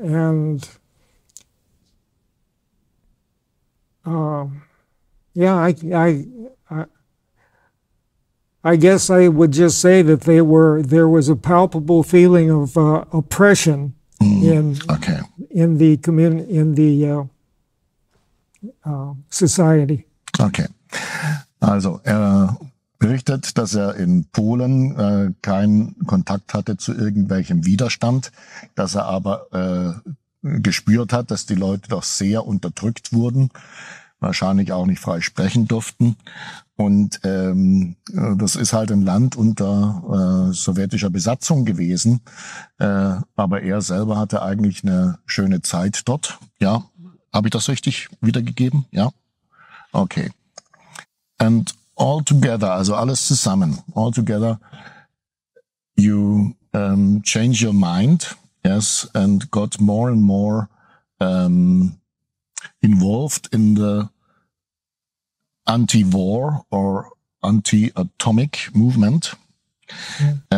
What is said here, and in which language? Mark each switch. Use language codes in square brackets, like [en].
[en] And yeah, I guess I would just say that there was a palpable feeling of oppression in the community, in the society. Okay. [de] Also er berichtet, dass er in Polen keinen Kontakt hatte zu irgendwelchem Widerstand, dass er aber gespürt hat, dass die Leute doch sehr unterdrückt wurden, wahrscheinlich auch nicht frei sprechen durften. Und das ist halt ein Land unter sowjetischer Besatzung gewesen. Aber er selber hatte eigentlich eine schöne Zeit dort. Ja, habe ich das richtig wiedergegeben? Ja? Okay. [en] And all together, [de] also alles zusammen, [en] all together, you change your mind, yes, and got more and more involved in the anti-war or anti-atomic movement. Yeah.